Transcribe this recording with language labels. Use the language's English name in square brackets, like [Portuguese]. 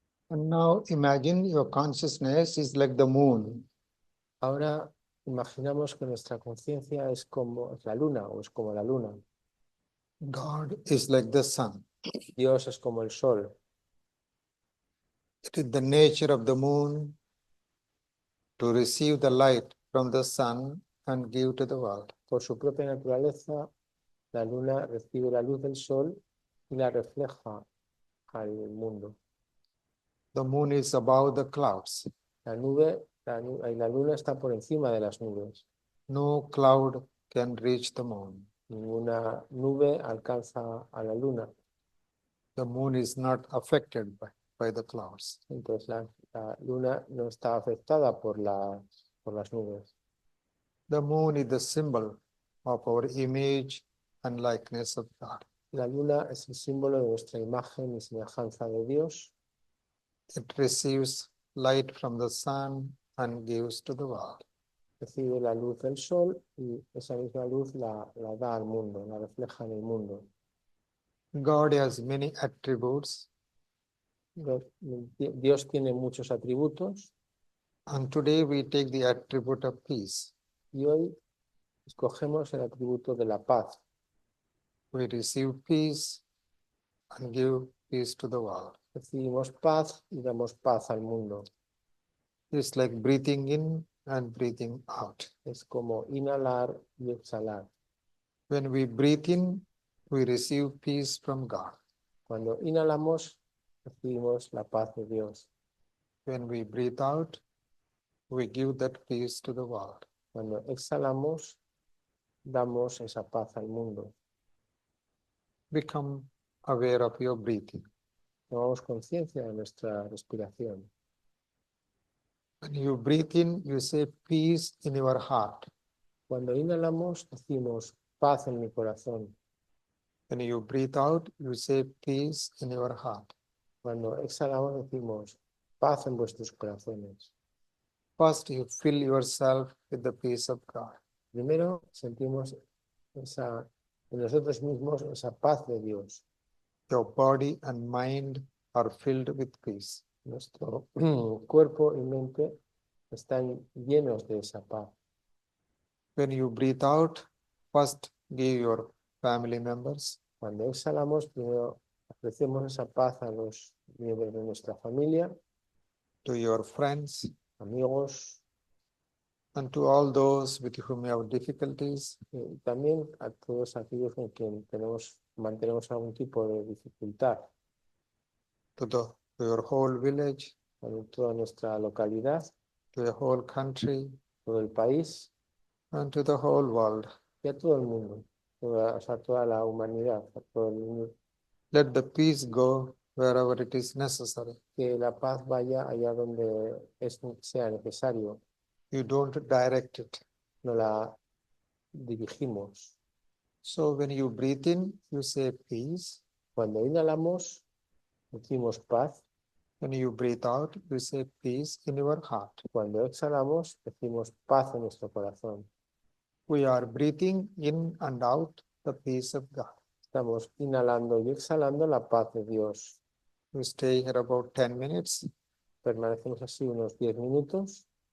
[English] And now imagine your consciousness is like the moon. [Spanish] Ahora imaginamos que nuestra conciencia es como la luna o es como la luna. [English] God is like the sun. [Spanish] Dios es como el sol. [English] It is the nature of the moon to receive the light from the sun and give to the world. [Spanish] Por su propia naturaleza, la luna recibe la luz del sol y la refleja al mundo. [English] The moon is above the clouds. [Spanish] La luna está por encima de las nubes. [English] No cloud can reach the moon. [Spanish] Ninguna nube alcanza a la luna. [English] The moon is not affected by the clouds. [Spanish] Entonces la luna no está afectada por las nubes. [English] The moon is the symbol of our image and likeness of God. [Spanish] La luna es el símbolo de nuestra imagen y semejanza de Dios. [English] It receives light from the sun and gives to the world. [Spanish] Recibe la luz del sol y esa misma luz la da al mundo, la refleja en el mundo. [English] God has many attributes, [Spanish] Dios tiene muchos atributos [English] and today we take the attribute of peace. [Spanish] y hoy escogemos el atributo de la paz. [English] We receive peace and give peace to the world. [Spanish] Recibimos paz y damos paz al mundo. [English] It's like breathing in and breathing out. [Spanish] Es como inhalar y exhalar. [English] When we breathe in, we receive peace from God. [Spanish] Cuando inhalamos, recibimos la paz de Dios. [English] When we breathe out, we give that peace to the world. [Spanish] Cuando exhalamos, damos esa paz al mundo. [English] Become aware of your breathing. [Spanish] Tomamos conciencia de nuestra respiración. [English] When you breathe in, you say peace in your heart. [Spanish] Cuando inhalamos, decimos paz en mi corazón. [English] When you breathe out, you say peace in your heart. [Spanish] Cuando exhalamos, decimos paz en vuestros corazones. [English] First, you fill yourself with the peace of God. [Spanish] Primero, sentimos en nosotros mismos esa paz de Dios. [English] Your body and mind are filled with peace. [Spanish] Nuestro cuerpo y mente están llenos de esa paz. [English] When you breathe out, first give your family members, [Spanish] Cuando exhalamos, primero ofrecemos esa paz a los miembros de nuestra familia, [English] to your friends, [Spanish] amigos, [English] and to all those with whom you have difficulties, [Spanish] y también a todos aquellos con quien mantenemos algún tipo de dificultad, [English] to your whole village, [Spanish] a toda nuestra localidad, [English] to the whole country, [Spanish] todo el país [English] and to the whole world. [Spanish] y a todo el mundo, o sea, toda la humanidad, a todo el mundo. [English] Let the peace go wherever it is necessary. [Spanish] Que la paz vaya allá donde sea necesario, [English] You don't direct it. [Spanish] no la dirigimos. [English] So when you breathe in, you say peace. [Spanish] Cuando inhalamos, decimos paz. [English] When you breathe out, you say peace in your heart. [Spanish] Cuando exhalamos, decimos paz en nuestro corazón. [English] We are breathing in and out the peace of God. [Spanish] Estamos inhalando y exhalando la paz de Dios. [English] We stay here about 10 minutes. [Spanish] Permanecemos así unos 10 minutos.